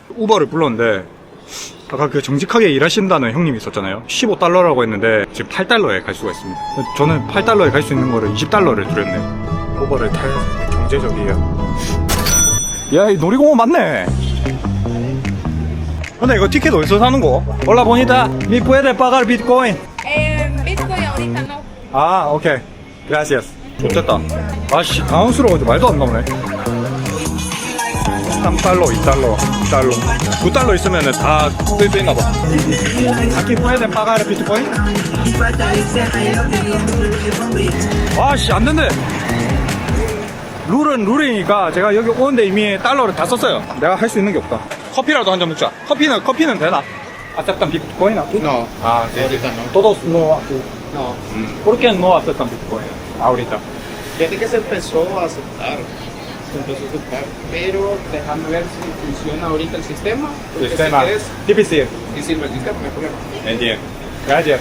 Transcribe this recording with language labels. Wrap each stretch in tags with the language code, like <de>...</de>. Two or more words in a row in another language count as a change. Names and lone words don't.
<ko>우버를 불렀는데 아까 그 정직하게 일하신다는 형님이 있었잖아요. 15달러라고 했는데 지금 8달러에 갈 수가 있습니다. 저는 8달러에 갈 수 있는 거를 20달러를 드렸네요. 우버를 탈 경제적이에요. 야, 이 놀이공원 맞네. 근데 이거 티켓 어디서 사는 거?</ko> <es>Hola bonita, ¿me puede pagar Bitcoin? Bitcoin ahorita no.</es> <ko>아, 오케이.</ko> <es>Gracias.</es> <ko>좋겠다. 아씨, 당황스러워가지고 말도 안 나오네. 3달러, 2달러, 2달러. 9달러 있으면은 다 쓰여있나봐.</ko> <es>Aquí pueden pagar Bitcoin?</es> <ko>아씨, 안 된대. 룰은 룰이니까 제가 여기 오는데 이미 달러를 다 썼어요. 내가 할 수 있는 게 없다. 커피라도 한 잔 먹자. 커피는 되나?</ko> <es>¿Aceptan Bitcoin aquí? No. Ah, sí. Ahorita no. Todos no aquí. No. ¿Por qué no aceptan Bitcoin ahorita? Desde que se empezó a aceptar. Se empezó a aceptar. Pero déjame ver si funciona ahorita el sistema. Porque Sistema. si quieres, difícil. y si lo necesitas, no hay problema. Entiendo. Gracias.</es>